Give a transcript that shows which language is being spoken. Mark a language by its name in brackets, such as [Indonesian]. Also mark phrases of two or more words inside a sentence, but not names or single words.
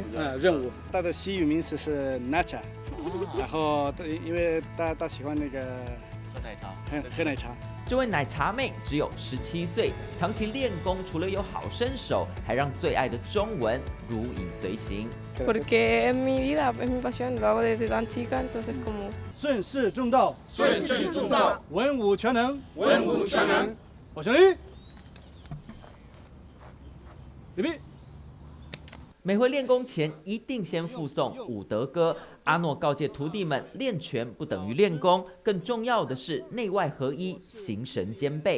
[Chinese] 任务。他的西语名字是 Nacha， 然后因为他喜欢那个喝奶茶。这位奶茶妹只有17岁，长期练功，除了有好身手，还让最爱的中文如影随形。 [Spanish] Porque es mi vida, es mi pasión, lo hago desde tan chica, entonces como. [Chinese] 顺势中道，顺势中道，文武全能，文武全能。我兄弟，礼毕。每回练功前一定先附诵武德歌。阿诺告诫徒弟们，练拳不等于练功，更重要的是内外合一，形神兼备。